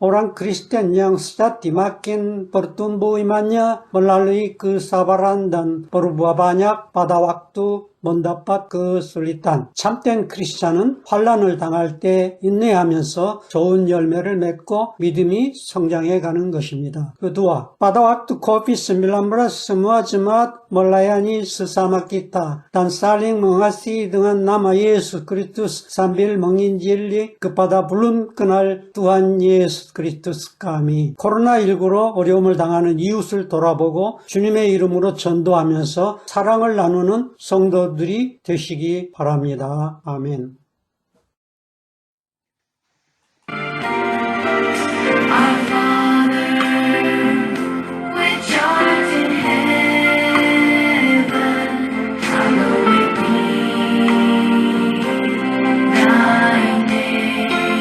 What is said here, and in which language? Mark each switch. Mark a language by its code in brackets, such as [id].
[id] Orang Kristen yang sejati makin bertumbuh imannya melalui kesabaran dan berbuah banyak pada waktu mendapat kesulitan. [ko] 참된 크리스찬은 환난을 당할 때 인내하면서 좋은 열매를 맺고 믿음이 성장해 가는 것입니다. [id] Kedua, pada waktu COVID-19 semua jemaat melayani sesama kita dan saling mengasihi dengan nama Yesus Kristus sambil menginjili kepada belum kenal Tuhan Yesus Kristus kami. [ko] 코로나19로 어려움을 당하는 이웃을 돌아보고 주님의 이름으로 전도하면서 사랑을 나누는 성도들이 되시기 바랍니다. 아멘. [en] Our Father, which art in heaven, hallowed be thy name.